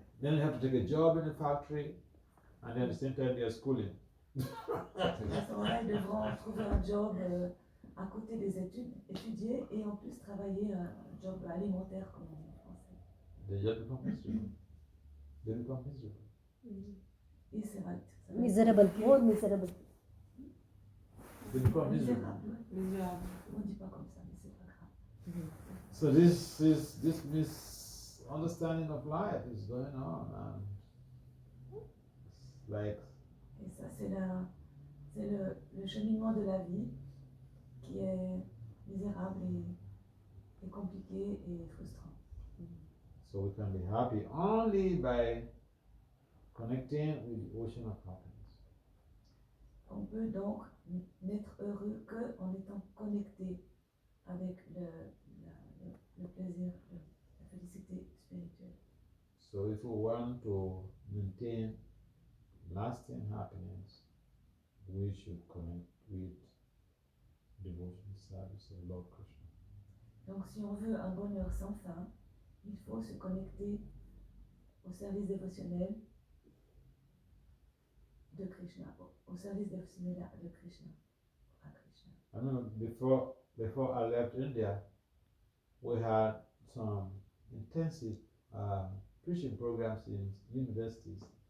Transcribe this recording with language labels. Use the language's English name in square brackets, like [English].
[English] Then you have to take a job in a factory, and then at the same time they're schooling. [French] À ce moment-là, ils devront trouver un job à côté des études, étudier et en plus travailler un job alimentaire, comme on dit en français. [English] They just become miserable. They become miserable. [French] Et c'est vrai. ça va être [English] Miserable, [French] compliqué. [English] more miserable. They become miserable. [French] Misérable, ouais. On ne dit pas comme ça, mais c'est pas grave. [English] So this misunderstanding of life is going on, and it's like [French] Et ça, c'est le cheminement de la vie qui est misérable et compliqué et frustrant. [English] so we can be happy only by connecting with the ocean of happiness. [French] On peut donc n'être heureux qu'en étant connecté avec le plaisir, la félicité spirituelle. [English] So if we want to maintain lasting happiness, we should connect with devotion service of Lord Krishna. [French] Donc si on veut un bonheur sans fin, il faut se connecter au service dévotionnel de Krishna, au service dévotionnel de Krishna, à Krishna. [English] I remember before I left India, we had some intensive preaching programs in universities.